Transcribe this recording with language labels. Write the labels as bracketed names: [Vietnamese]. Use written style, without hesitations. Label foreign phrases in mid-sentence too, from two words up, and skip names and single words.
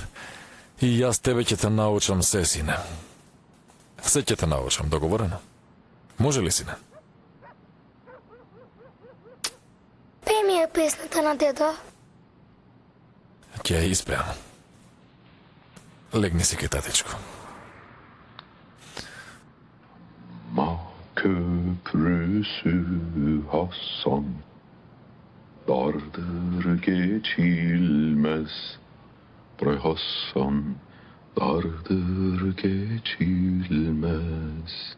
[Macedonian] И јас тебе ќе те научам се, сине. Се ќе те научам, договорено? Може ли, сине? Пеј ми е песната на дедо. Ќе ја испеам. Легни си кај татичко. [Turkish] Köprüsü Hasan dardır geçilmez. Bre Hasan dardır geçilmez.